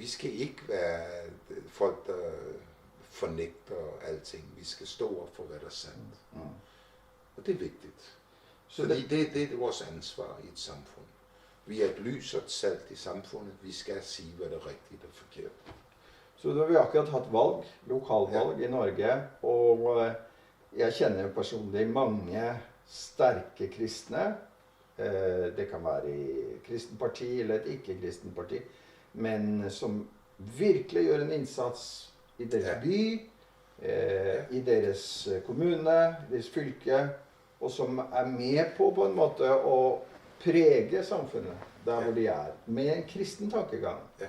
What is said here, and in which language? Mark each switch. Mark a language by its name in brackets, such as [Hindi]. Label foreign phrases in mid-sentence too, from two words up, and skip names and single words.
[Danish] skal ikke være folk, der fornægter alting. Vi skal stå op for, hvad der er sandt. Og det er vigtigt. Fordi det er vores ansvar i et samfund. Vi er et lys og et salt i samfundet. Vi skal sige, hvad der er rigtigt og forkert. [Norwegian] Så da har vi akkurat hatt valg, lokalvalg i Norge, og jeg kjenner personlig mange sterke kristne. Det kan være i kristent parti eller et ikke-kristent parti, men som virkelig gjør en innsats i deres by, i deres kommune, deres fylke, og som er med på en måte å prege samfunnet der hvor de er, med en kristen tankegang.